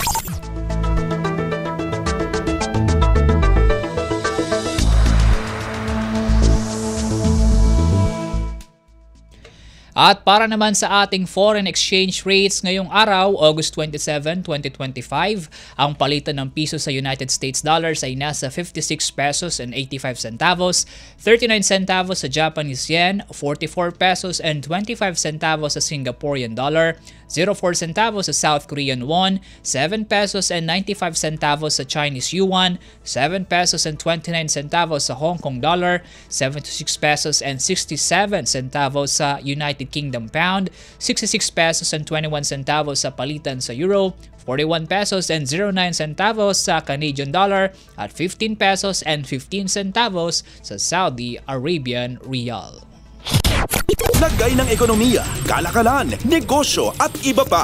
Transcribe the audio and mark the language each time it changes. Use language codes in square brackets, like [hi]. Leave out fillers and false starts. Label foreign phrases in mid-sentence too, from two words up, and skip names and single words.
[tl] At para naman sa ating [en] foreign exchange rates [tl] ngayong araw, August 27, 2025, ang palitan ng piso sa United States dollars ay nasa 56 pesos [en] and 85 centavos, [tl] 39 centavos sa Japanese yen, 44 [en] pesos and 25 centavos [tl] sa Singaporean dollar, 04 centavos sa South Korean won, 7 [en] pesos and 95 centavos [tl] sa Chinese yuan, 7 [en] pesos and 29 centavos [tl] sa Hong Kong dollar, 76 [en] pesos and 67 centavos [tl] sa United Kingdom pound, 66 [en] pesos and 21 centavos [tl] sa palitan sa euro, 41 [en] pesos and 09 centavos [tl] sa Canadian dollar, at 15 [en] pesos and 15 centavos [tl] sa Saudi Arabian rial. Lagay ng ekonomiya, kalakalan, negosyo at iba pa.